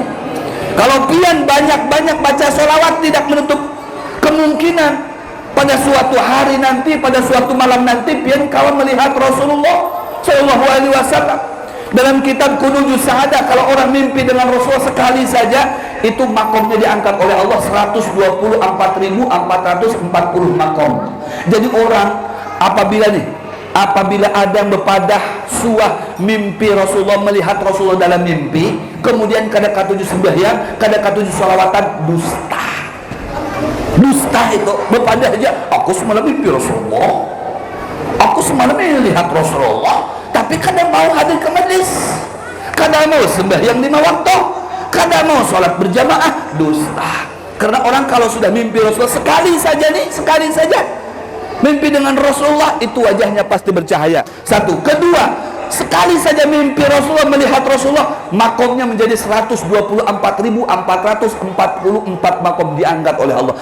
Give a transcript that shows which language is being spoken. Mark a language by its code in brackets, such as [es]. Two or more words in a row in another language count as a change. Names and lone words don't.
[bjn] Kalau pian banyak-banyak baca sholawat, tidak menutup kemungkinan pada suatu hari nanti, pada suatu malam nanti, pian kawan melihat Rasulullah [ar] صلى الله عليه وسلم. [id] Dalam kitab Kunuzus Sa'adah, kalau orang mimpi dengan Rasulullah sekali saja, itu makomnya diangkat oleh Allah 124.440 makom. [bjn] Jadi orang apabila ada yang berpadah suah mimpi Rasulullah, melihat Rasulullah dalam mimpi, kemudian kada katujuh sembahyang, kada katujuh sholawatan, dusta itu berpadah aja. Aku semalam mimpi Rasulullah, aku semalam melihat Rasulullah, tapi kada mau hadir ke majlis, kada mau sembahyang 5 waktu, kada mau sholat berjamaah, dusta. [id] Karena orang kalau sudah mimpi Rasulullah sekali saja mimpi dengan Rasulullah, itu wajahnya pasti bercahaya. Satu. Kedua, sekali saja mimpi Rasulullah, melihat Rasulullah, makomnya menjadi 124.444 makom diangkat oleh Allah.